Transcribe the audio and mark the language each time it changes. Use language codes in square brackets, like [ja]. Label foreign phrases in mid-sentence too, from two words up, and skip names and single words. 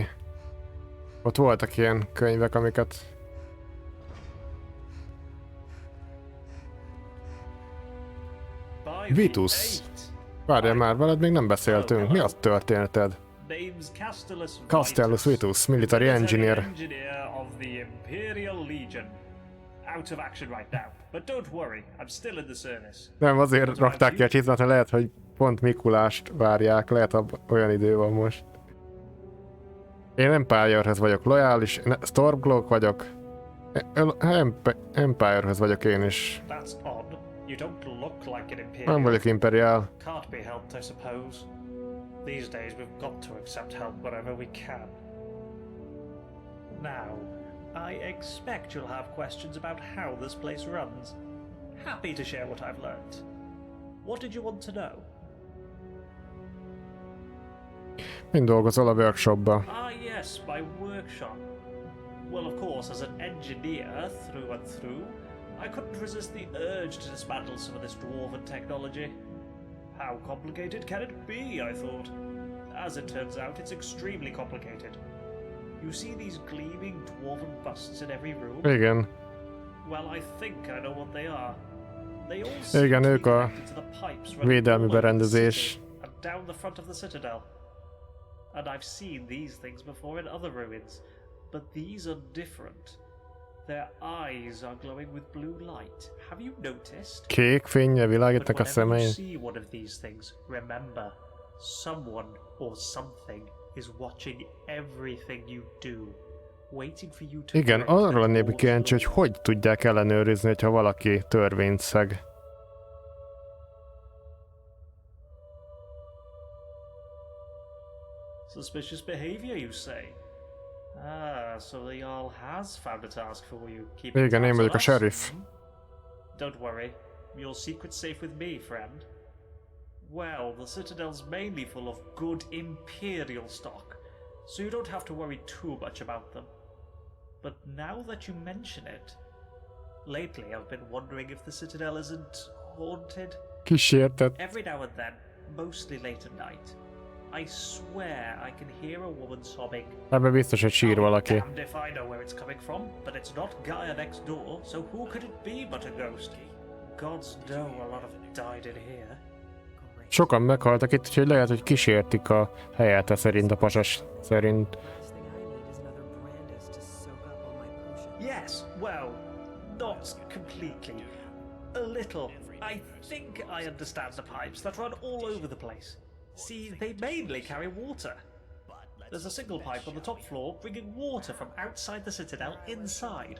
[hu] Ott voltak ilyen könyvek, amiket... Vitus! Várjál már, veled még nem beszéltünk. Mi az történeted? Castellus Vitus, [en] military engineer. Of the Imperial Legion. Out of action right now, but don't worry, I'm still in the service. [hu] Nem, azért rakták ki a csizmát, lehet, hogy pont Mikulást várják, lehet olyan idő van most. Én Empirehez vagyok lojális, Stormcloak vagyok. Empirehez vagyok én is. [en] That's odd. You don't look like an Imperial. [hu] Nem vagyok imperial. [en] Can't be helped, I suppose. These days we've got to accept help wherever we can. Now, I expect you'll have questions about how this place runs. Happy to share what I've learned. What did you want to know? [hu] Mind dolgozol a workshopba? [en] Ah yes, my workshop. Well, of course, as an engineer through and through, I couldn't resist the urge to dismantle some of this dwarven technology. How complicated can it be, I thought. As it turns out, it's extremely complicated. You see these gleaming dwarven busts in every room? [hu] Igen. [en] Well, I think I know what they are. They all seem [hu] Igen, [en] to be [hu] ők a [en] connected to the pipes running [hu] védelmi [en] all over the [hu] berendezés. [en] city and down the front of the citadel. And I've seen these things before in other ruins, but these are different. Their eyes are glowing with blue light. Have you noticed? [hu] Kék fénye világítnak a [en] But whenever you [hu] szemein. [en] see one of these things, remember, someone or something is watching everything you do, waiting for you to [hu] Igen, [en] correct [hu] arra lennék kíváncsi, hogy hogy tudják ellenőrizni, ha valaki törvényt szeg. [en] Suspicious behavior, you say? Ah, so the Jarl has found a task for you. Keeping [hu] Igen, én [en] tabs [hu] vagyok [en] on [hu] a [en] us? [hu] sheriff. [en] Don't worry, your secret's safe with me, friend. Well, the Citadel's mainly full of good Imperial stock, so you don't have to worry too much about them. But now that you mention it, lately I've been wondering if the Citadel isn't haunted. [hu] Kísértet. [en] Every now and then, mostly late at night, I swear I can hear a woman sobbing. [hu] Ebben biztos, hogy sír valaki. [en] Damned if I know where it's coming from, but it's not Gaia next door, so who could it be but a ghost? Gods know a lot of died in here. [hu] Sokan meghaltak itt, úgyhogy lehet, hogy kísértik a helyete szerint, a pasas szerint. [en] Yes, well, not completely. A little. I think I understand the pipes that run all over the place. See, they mainly carry water. There's a single pipe on the top floor bringing water from outside the citadel inside.